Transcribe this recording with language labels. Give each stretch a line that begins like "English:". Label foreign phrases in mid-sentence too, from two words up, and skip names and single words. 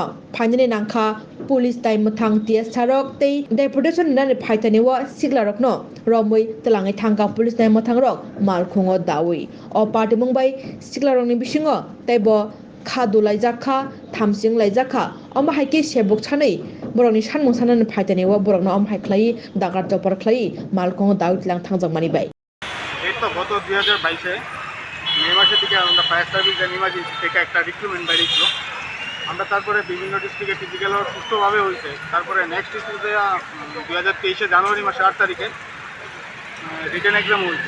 Kok Borok: फाइननि नांखा पुलिस टाइम मथां टीएस सारक तै डेपुटेशन नि फाइटानि व सिग्लारक न रमै तलाङै थांगा पुलिस टाइम मथां रक मालखुङो दावै अ पार्टी मुंबाय सिग्लारकनि बिसिङो तैबो खादु लाइजाखा थामसिं लाइजाखा अमा हाइके सेबक सानै बरकनि सानमुं साननि फाइटानि व बरकनो अम हाइख्लाई दागार जपर ख्लाई मालखुङो दावै तलां थांजाक मानिबाय
Bangla: এই তো গত 2022-এ মে মাসের দিকে আমরা
English: fire service and emergency
Bangla: থেকে একটা রিক্রুটমেন্ট বেরিয়েছিল। আমরা তারপরে বিভিন্ন ডিস্ট্রিক্টে ফিজিক্যাল সুস্থভাবে হয়েছে। তারপরে
English: next issue
Bangla: 2023 জানুয়ারি মাসের 8 তারিখে
English: written exam
Bangla: হয়েছে।